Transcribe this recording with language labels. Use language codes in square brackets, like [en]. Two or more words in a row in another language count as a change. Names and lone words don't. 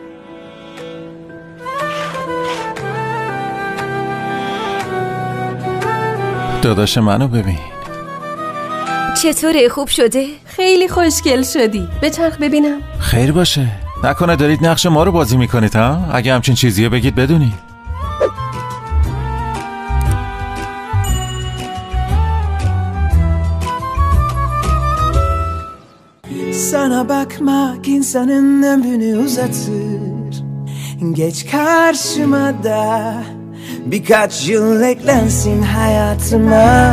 [fa] داداش منو ببین. چطوره؟ خوب شده؟ خیلی خوشگل شدی. بچرخ ببینم. خیر باشه. نکنه دارید نقش ما رو بازی میکنید ها؟ اگه همچین چیزیه بگید بدونی. [tr] Sana bakmak insanın ömrünü uzatır. Geç karşıma da birkaç yıl eklensin hayatıma.